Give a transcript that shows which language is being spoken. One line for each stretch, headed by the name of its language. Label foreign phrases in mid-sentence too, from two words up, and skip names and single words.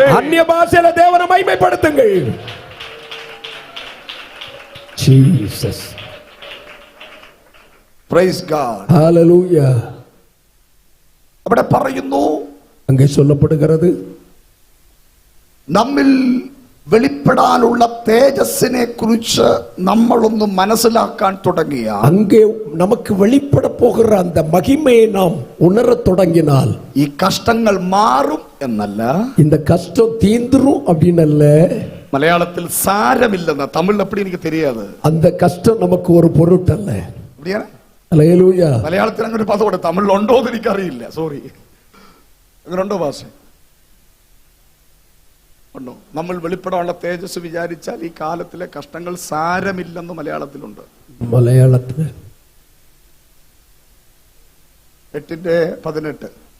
Tamil: அந்நிய பாஷையில தேவனை மகிமைப்படுத்துங்கள்.
English: Jesus. Praise God. Hallelujah.
Malayalam: അവിടെ പറയുന്നു,
Tamil: அங்கே சொல்லப்படுகிறது,
Malayalam: നമ്മിൽ വെളിപ്പെടാനുള്ള തേജസ്സിനെ കുറിച്ച് നമ്മളൊന്ന് മനസ്സിലാക്കാൻ തുടങ്ങിയ,
Tamil: அங்கே நமக்கு வெளிப்பட போகிற அந்த மகிமையை நாம் உணரத் தொடங்கினால்
Malayalam: ഈ കഷ്ടങ്ങൾ മാറും എന്നല്ല,
Tamil: இந்த கஷ்டம் தீந்துரும் அப்படின்னு அல்ல,
Malayalam: മലയാളത്തിൽ സാരമില്ലെന്ന, തമിഴിൽ എപ്പടി എനിക്ക് தெரியாது,
Tamil: அந்த கஷ்டம் நமக்கு ஒரு பொருட்டல்ல. அப்படியா?
Malayalam: ഹല്ലേലൂയ. മലയാളത്തിൽ അങ്ങനെ ഒരു പദമുണ്ട്, തമിഴിലുണ്ടോ എന്ന് എനിക്കറിയില്ല, സോറി. അങ്ങനെ ഉണ്ടോ ഭാഷ? ഉണ്ടോ? നമ്മൾ വെളിപ്പെടാനുള്ള തേജസ് വിചാരിച്ചാൽ ഈ കാലത്തിലെ കഷ്ടങ്ങൾ സാരമില്ലെന്ന് മലയാളത്തിലുണ്ട്. മലയാളത്തിൽ 8:18